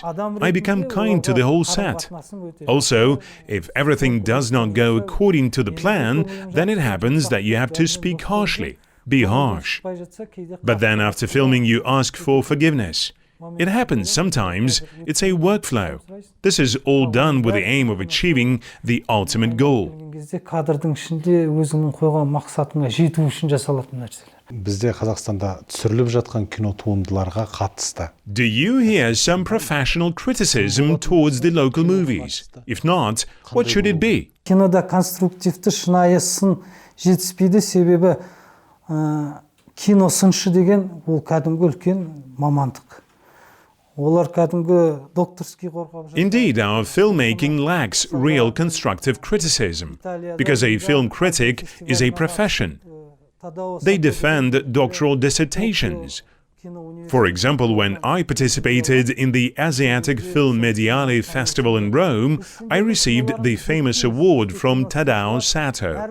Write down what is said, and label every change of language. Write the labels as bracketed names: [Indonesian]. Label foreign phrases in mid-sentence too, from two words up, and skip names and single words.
[English] I become kind to the whole set. Also, if everything does not go according to the plan, then it happens that you have to speak harshly, be harsh. But then after filming, you ask for forgiveness. It happens sometimes. It's a workflow. This is all done with the aim of achieving the ultimate goal. [Kazakh] Кадрдың ішінде өзіңнің қойған мақсатыңа жету үшін жасалатын нәрселер. Бізде Қазақстанда түсіріліп жатқан кино туындыларға қатысты. [English] Do you hear some professional criticism towards the local movies? If not, what should it be? [Kazakh] Кинода конструктивті шынайы сын жетіспейді, себебі кино сыншы деген ол кәдімгі үлкен мамандық. [English] Indeed, our filmmaking lacks real constructive criticism, because a film critic is a profession. They defend doctoral dissertations. For example, when I participated in the Asiatic Film Mediale Festival in Rome, I received the famous award from Tadao Sato.